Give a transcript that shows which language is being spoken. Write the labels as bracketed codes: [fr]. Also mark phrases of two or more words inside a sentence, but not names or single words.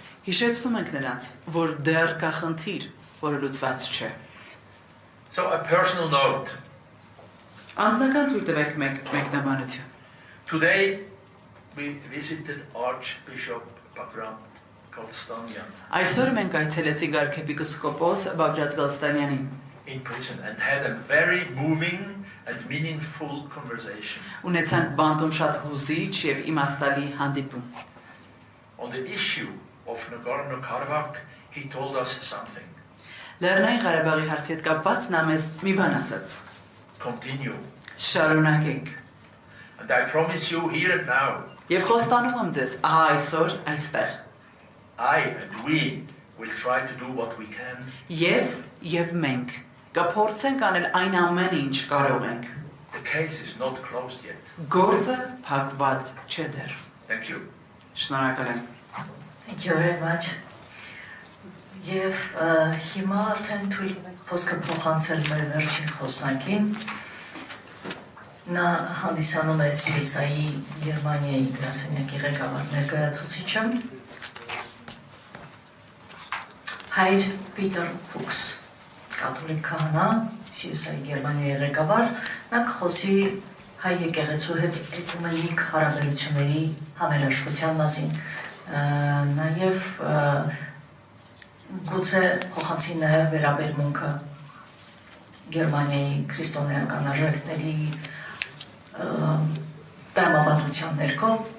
[hy] Հիշեցնում ենք նրանց, որ դեռ կա խնդիր, որը լուծված չէ։ [en] So a personal note. [hy] Անձնական թույլ տվեք մեկնաբանություն։ [en] Today we visited Archbishop Bagrat Golstanyan [hy] Այսօր մենք այցելեցինք arczepiskopos Բագրատ Գալստանյանին [en] in prison and had a very moving and meaningful conversation. [hy] Ունեցանք բանտում շատ հուզիչ եւ իմաստալի հանդիպում։ [en] On the issue of Nagorno-Karabakh, he told us something. [hy] Լեռնային Ղարաբաղի հարցի հետ կապված նա մեզ մի բան ասաց։ [en] Continue. [hy] Շարունակենք։ [en] And I promise you here and now, [hy] Եվ խոստանում եմ ձեզ, ահա այսօր այստեղ։ [en] I and we will try to do what we can. [hy] Ես եւ մենք կփորձենք անել այն ամենը, ինչ կարող ենք։ [en] The case is not closed yet. [hy] Գործը փակված չէ դեռ։ [en] Thank you. [hy] Շնորհակալ եմ։ [en] Thank you very much. [hy] Եվ հիմա արդեն թույլ խոսքը փոխանցել մեր վերջին խոսնակին։ Նա հանդիսանում է CSI Գերմանիայի գրասենյակի ղեկավար ներկայացուցիչը Հայր Պիտեր Ֆուքս, կաթոլիկ քահանա, CSI Գերմանիայի ղեկավար, նա կխոսի հայ եկեղեցու հետ էկումենիկ հարաբերությունների համերաշխության մասին, նաև գուցե փոխանցի նաև վերաբերմունքը Գերմանիայի քրիստոնեական արժեքների տրամաբանության ներքո